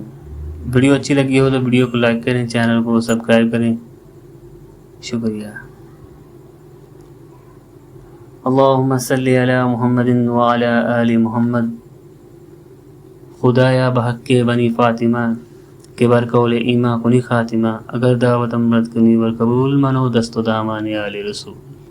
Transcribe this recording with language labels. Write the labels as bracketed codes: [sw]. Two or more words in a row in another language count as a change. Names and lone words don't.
[ur] ویڈیو اچھی لگی ہو تو ویڈیو کو لائک کریں، چینل کو سبسکرائب کریں، شکریہ۔ [ar] اللہم صلی علی محمد وعلی آل محمد۔ [fa] خدایا بحق بنی فاطمہ کہ بر قول ایما کنی خاتمہ اگر دعوت امرت کنی ور قبول منو دست و دامان آل رسول.